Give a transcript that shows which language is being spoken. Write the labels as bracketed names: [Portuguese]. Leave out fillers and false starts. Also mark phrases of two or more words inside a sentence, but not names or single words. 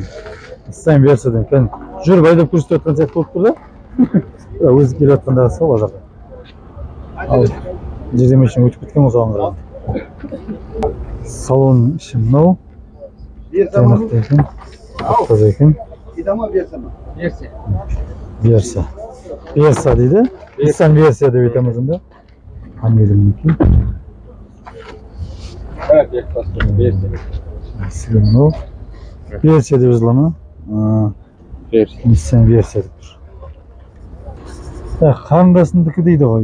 [Kazakh] Nissan Versa деген. Жүріп айдап көрсетіп жатқан сияқты болып тұр да. Өзі келіп жатқандағы сол базарда. Ал жерде машина өтіп кеткен ғой соған қарап. Салон іші мынау. Тайнақты екен. Ақтаза екен. Versa. Versa дейді. Nissan Versa деп айтамыз енді. Панелі мінекей. Мынау Versa деп жазыла ма? Nissan Versa деп тұр. Қарындасындікі дейді ғой.